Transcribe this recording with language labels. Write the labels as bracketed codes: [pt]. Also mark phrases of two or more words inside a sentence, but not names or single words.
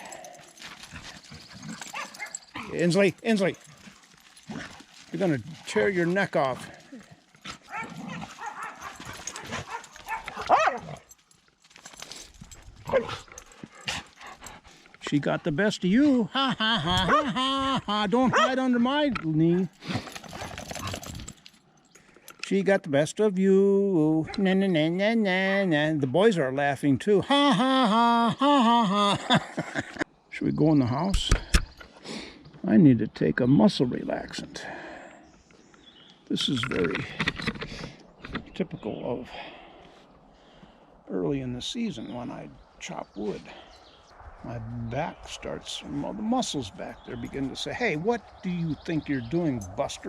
[en] Insley, Insley. You're gonna tear your neck off. She got the best of you. Ha ha ha ha ha ha. Don't hide under my knee. She got the best of you. Na na na na na na. The boys are laughing too. Ha ha ha ha ha ha. Should we go in the house? I need to take a muscle relaxant. This is very typical of early in the season when I chop wood. My back starts, well, the muscles back there begin to say, hey, what do you think you're doing, Buster?